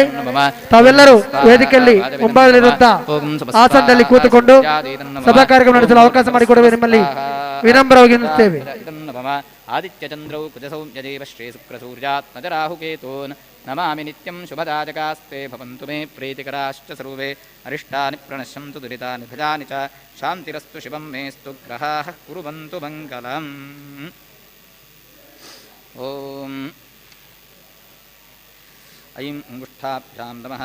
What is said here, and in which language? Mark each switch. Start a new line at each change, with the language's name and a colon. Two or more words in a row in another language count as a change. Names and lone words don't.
Sanskrit: ನಮಃ
Kannada: ತಾವೆಲ್ಲರೂ ವೇದಿಕೆಯಲ್ಲಿ ಮುಂಭಾಗದಲ್ಲಿರುವಂತಹ ಆಸನದಲ್ಲಿ ಕೂತುಕೊಂಡು ಸಭಾ ಕಾರ್ಯಕ್ರಮ ನಡೆಸಲು ಅವಕಾಶ ಮಾಡಿಕೊಡುವ ನಿಮ್ಮಲ್ಲಿ ವಿನಮ್ರವಾಗಿ ವಿನಂತಿಸುತ್ತೇವೆ.
Sanskrit: ಆದಿತ್ಯಚಂದ್ರೌ ಕುಜಸೌಮ್ಯದೇವ ಶ್ರೀ ಶುಕ್ರಸೂರ್ಯಾತ್ಮಜರಾಹುಕೇತೂನ್ ನಮಾಮಿ ನಿತ್ಯಂ ಶುಭದಾಯಕಾಸ್ತೆ ಭವಂತು ಮೇ ಪ್ರೀತಿಕರಾಶ್ಚ ಸರ್ವೇ ಅರಿಷ್ಟಾನಿ ಪ್ರಣಶ್ಯಂತು ದುರಿತಾನಿ ಭಜಾನಿ ಚ ಶಾಂತಿರಸ್ತು ಶಿವಂ ಮೇಸ್ತು ಗ್ರಹಾಃ ಕುರುವಂತು ಮಂಗಲಂ. ಓಂ ಐಂ ಅಂಗುಷ್ಠಾಭ್ಯಾಂ ನಮಃ.